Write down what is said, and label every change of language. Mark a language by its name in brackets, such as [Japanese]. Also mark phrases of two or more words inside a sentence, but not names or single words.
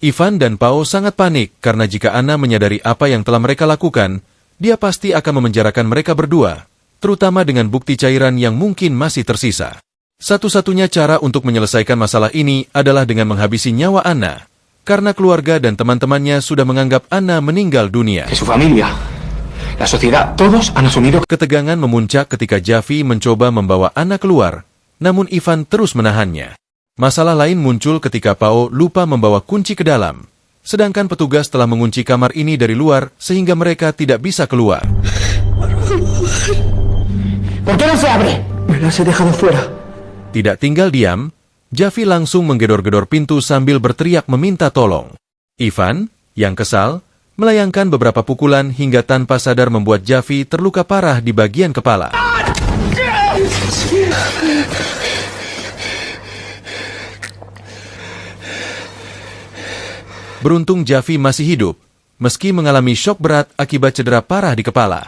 [Indonesian] Ivan dan Pao sangat panik karena jika Anna menyadari apa yang telah mereka lakukan, dia pasti akan memenjarakan mereka berdua, terutama dengan bukti cairan yang mungkin masih tersisa. Satu-satunya cara untuk menyelesaikan masalah ini adalah dengan menghabisi nyawa Anna, karena keluarga dan teman-temannya sudah menganggap Anna meninggal dunia. [Spanish] Su familia, la sociedad, todos han asumido. [Indonesian] Ketegangan memuncak ketika Javi mencoba membawa Anna keluar, namun Ivan terus menahannya. Masalah lain muncul ketika Pao lupa membawa kunci ke dalam, sedangkan petugas telah mengunci kamar ini dari luar sehingga mereka tidak bisa keluar. [Spanish] ¿Por qué no se abre? Me las he dejado fuera. [Indonesian] Tidak tinggal diam, Javi langsung menggedor-gedor pintu sambil berteriak meminta tolong. Ivan, yang kesal, melayangkan beberapa pukulan hingga tanpa sadar membuat Javi terluka parah di bagian kepala. Beruntung Javi masih hidup, meski mengalami syok berat akibat cedera parah di kepala.